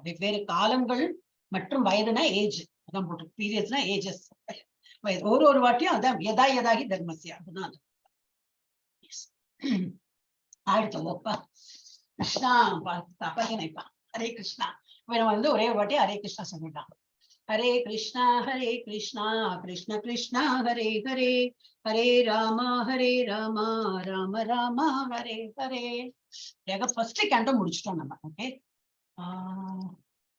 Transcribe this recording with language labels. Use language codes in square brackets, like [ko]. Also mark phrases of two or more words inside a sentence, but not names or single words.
[ta] வெவ்வேறு காலங்கள் மற்றும் வயதுனா ஏஜ், அதான் போட்டு பீரியட்ஸ்னா ஏஜஸ், ஒரு வாட்டியும் அதான் [sa] यदा यदा हि धर्मस्य, [ta] அதுதான் அது. அடுத்த ஓப்பா கிருஷ்ணா நினைப்பா. [sa] हरे कृष्ण. [ta] நம்ம ஒரே வாட்டி [sa] हरे कृष्ण [ta] சொல்லிட்டான். [sa] हरे कृष्णा कृष्ण कृष्ण हरे हरे, हरे राम राम राम हरे हरे. [en] first canto [ta] முடிச்சிட்டோம் நம்ம. ஓகே,